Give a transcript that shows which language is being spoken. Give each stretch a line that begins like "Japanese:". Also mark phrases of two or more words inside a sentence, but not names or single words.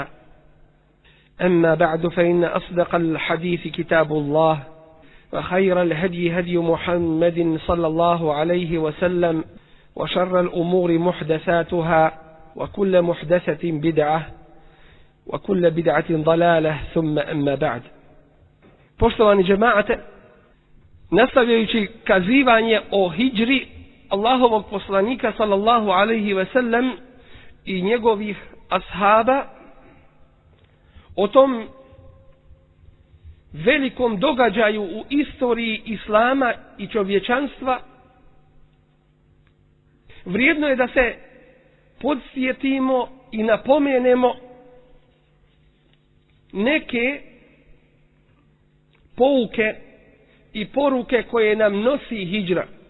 Arabic: أما بعد فإن أصدق الحديث كتاب الله وخير الهدي هدي محمد صلى الله عليه وسلم وشر الأمور محدثاتها وكل محدثة بدعة وكل بدعة ضلالة ثم أما بعد.
Bosnian: Poštovani džemaate, nastavljajući kazivanje o hidžri Allahovog poslanika
Arabic: صلى الله عليه وسلم
Bosnian: i njegovih ashaba, o tom velikom događaju u istoriji Islama i čovječanstva, vrijedno je da se podsjetimo i napomenemo neke pouke i poruke koje nam nosi hidžra.